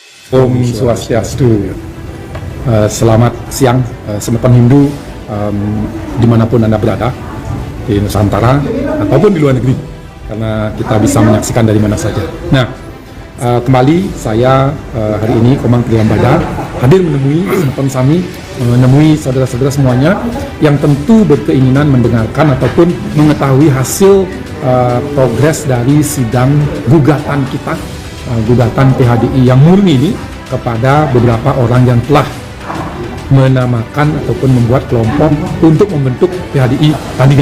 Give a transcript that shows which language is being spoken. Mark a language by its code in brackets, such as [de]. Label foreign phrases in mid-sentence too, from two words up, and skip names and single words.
[id] Om Swastiastu. Selamat siang semeton Hindu dimanapun Anda berada, di Nusantara ataupun di luar negeri, karena kita bisa menyaksikan dari mana saja. Nah, kembali saya hari ini Komang Priyambada hadir menemui semeton Sami, menemui saudara-saudara semuanya yang tentu berkeinginan mendengarkan ataupun mengetahui hasil progres dari sidang gugatan kita, gugatan PHDI yang murni ini kepada beberapa orang yang telah menamakan ataupun membuat kelompok untuk membentuk PHDI tandingan.